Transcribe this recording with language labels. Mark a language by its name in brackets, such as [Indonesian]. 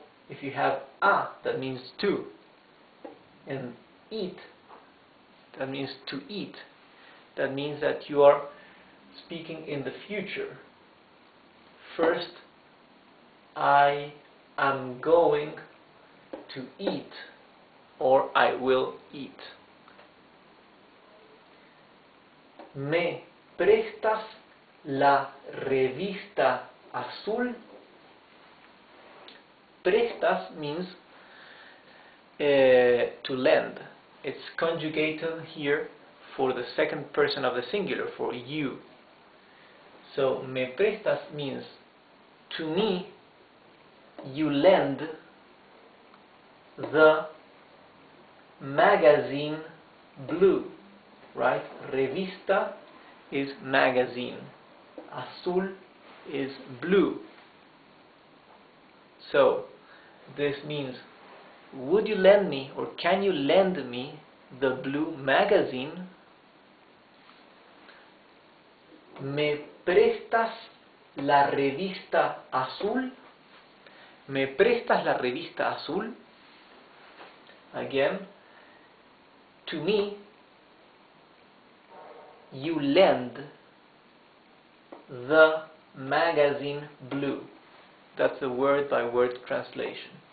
[English] If you have a, that means to. And eat, that means to eat. That means that you are speaking in the future. First, I am going to eat, or I will eat. [Spanish] ¿Me prestas la revista azul? [English] Prestas means to lend. It's conjugated here for the second person of the singular, for you. So, [Spanish] me prestas [English] means to me you lend the magazine blue, right? Revista is magazine. Azul is blue. So, this means, would you lend me, or can you lend me the blue magazine? [Spanish] ¿Me prestas la revista azul? ¿Me prestas la revista azul? [English] Again, to me, you lend the magazine blue. That's the word-by-word translation.